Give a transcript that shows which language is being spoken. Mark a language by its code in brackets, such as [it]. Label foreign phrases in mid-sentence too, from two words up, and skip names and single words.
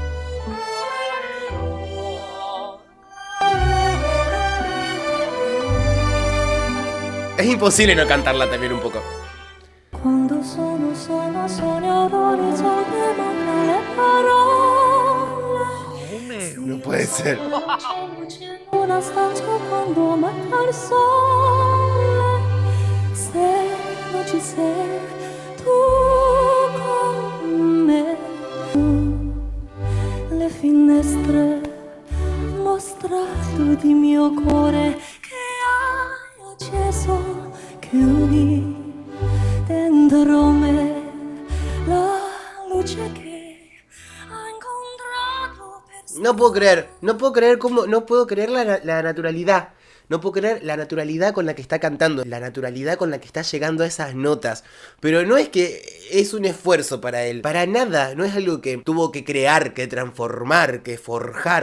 [es] Es imposible no cantarla también un poco. No puede ser. [it] Le finestre mostrato di mio cuore che hai acceso, chiudi dentro me la luce che ha incontrato per [es] No puedo creer cómo, no puedo creer la naturalidad. No puedo creer la naturalidad con la que está cantando, la naturalidad con la que está llegando a esas notas. Pero no es que es un esfuerzo para él, para nada, no es algo que tuvo que crear, que transformar, que forjar.